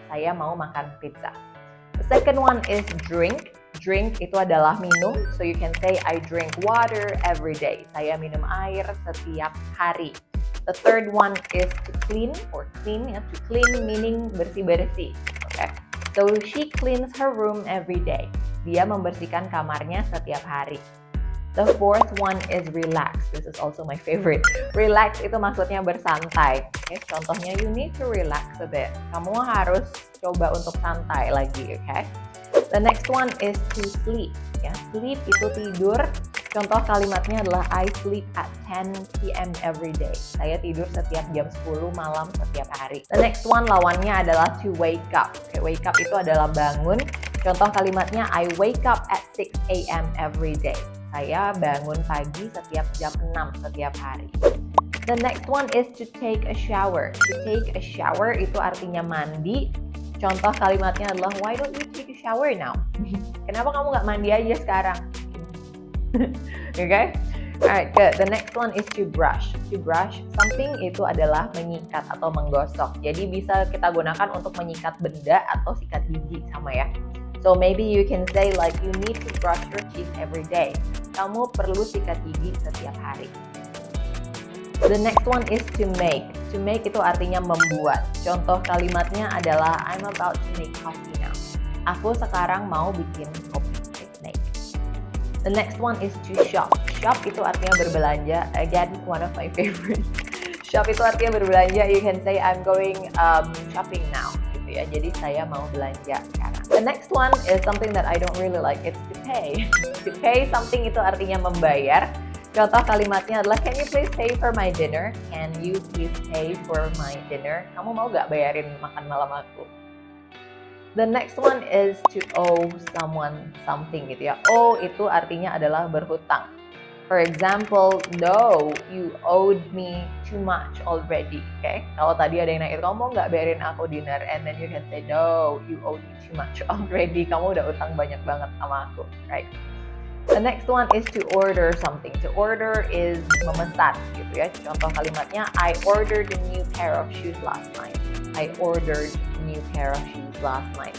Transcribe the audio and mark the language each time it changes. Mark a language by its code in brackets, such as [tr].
[id] Saya mau makan pizza. [en] The second one is drink. Drink [id] itu adalah minum. [en] So you can say I drink water every day. [id] Saya minum air setiap hari. [en] The third one is to clean or clean. To clean meaning bersih-bersih. Okay. So she cleans her room every day. [id] Dia membersihkan kamarnya setiap hari. [en] The fourth one is relax. This is also my favorite. Relax [id] itu maksudnya bersantai. [en] Okay, contohnya you need to relax a bit. [id] Kamu harus coba untuk santai lagi, [en] okay? The next one is to sleep. [id] Ya, sleep itu tidur. Contoh kalimatnya adalah [en] I sleep at 10 p.m. every day. Saya tidur setiap jam 10 malam setiap hari. The next one lawannya adalah to wake up. [id] Okay, wake up itu adalah bangun. Contoh kalimatnya [en] I wake up at 6 a.m. every day. [id] Saya bangun pagi setiap jam 6 setiap hari. [en] The next one is to take a shower. To take a shower [id] itu artinya mandi. Contoh kalimatnya adalah [en] why don't you take a shower now? [id] Kenapa kamu nggak mandi aja sekarang? Okay? Alright, good. [en] The next one is to brush. To brush something [id] itu adalah menyikat atau menggosok. Jadi bisa kita gunakan untuk menyikat benda atau sikat gigi sama ya. [en] So maybe you can say like you need to brush your teeth every day. [id] Kamu perlu sikat gigi setiap hari. [en] The next one is to make. To make [id] itu artinya membuat. Contoh kalimatnya adalah [en] I'm about to make coffee now. [id] Aku sekarang mau bikin kopi. [en] Make. The next one is to shop. Shop [id] itu artinya berbelanja. [en] Again, one of my favorites. Shop [id] itu artinya berbelanja. [en] You can say I'm going shopping now. [id] Gitu ya. Jadi saya mau belanja sekarang. [en] The next one is something that I don't really like. It's to pay. To pay something [id] itu artinya membayar. Contoh kalimatnya adalah [en] can you please pay for my dinner? Can you please pay for my dinner? [id] Kamu mau gak bayarin makan malam aku? [en] The next one is to owe someone something gitu ya. [id] Owe itu artinya adalah berhutang. [en] For example, no, you owed me too much already. Okay? [id] Kalau tadi ada yang nanya, kamu mau nggak bayarin aku dinner? [en] And then you can say, no, you owed me too much already. [id] Kamu udah utang banyak banget sama aku, [en] right? The next one is to order something. To order is [id] memesan gitu ya. Contoh kalimatnya, [en] I ordered a new pair of shoes last night. I ordered a new pair of shoes last night.